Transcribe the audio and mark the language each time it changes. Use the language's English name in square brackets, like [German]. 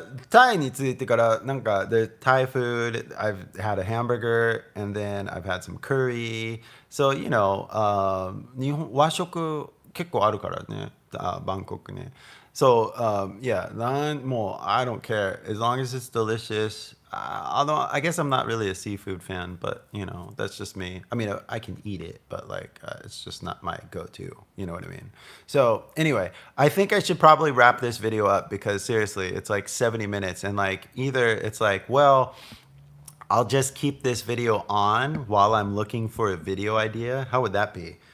[Japanese] タイについてからなんか [English] the Thai food, I've had a hamburger and then I've had some curry. [Japanese] So, 日本和食結構あるからね、バンコクね。 [English] So, yeah, more, I don't care. As long as it's delicious. Although I guess I'm not really a seafood fan, but, that's just me. I mean, I can eat it, but like, it's just not my go-to. You know what I mean? So anyway, I think I should probably wrap this video up because seriously, it's like 70 minutes and like either it's like, well, I'll just keep this video on while I'm looking for a video idea. How would that be?